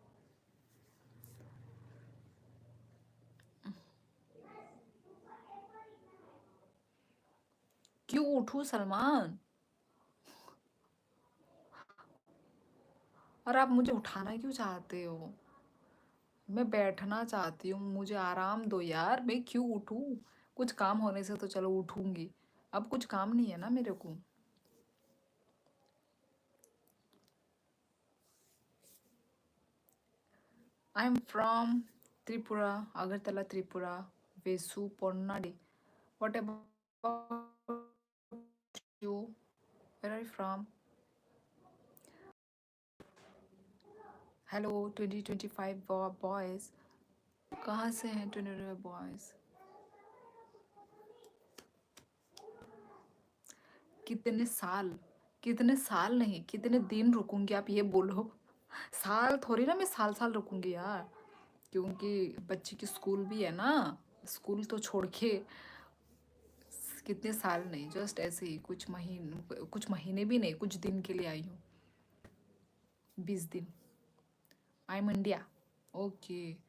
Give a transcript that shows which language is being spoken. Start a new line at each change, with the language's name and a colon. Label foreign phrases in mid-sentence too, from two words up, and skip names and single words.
Hindi: क्यों उठूं सलमान और आप मुझे उठाना क्यों चाहते हो मैं बैठना चाहती हूँ मुझे आराम दो यार मैं क्यों उठूं कुछ काम होने से तो चलो उठूंगी अब कुछ काम नहीं है ना मेरे को
English: I am from Tripura Agartala Tripura वेसु पोन्नाडी what about you where are you from hello 2025 boys
Hindi: कहाँ से हैं
English: 2025 boys
Hindi: कितने साल नहीं कितने दिन रुकूंगी आप ये बोलो साल थोड़ी ना मैं साल साल रुकूंगी यार क्योंकि बच्ची की स्कूल भी है ना स्कूल तो छोड़ के कितने साल नहीं जस्ट ऐसे ही कुछ महीने भी नहीं कुछ दिन के लिए आई हूँ 20 दिन
English: I am India okay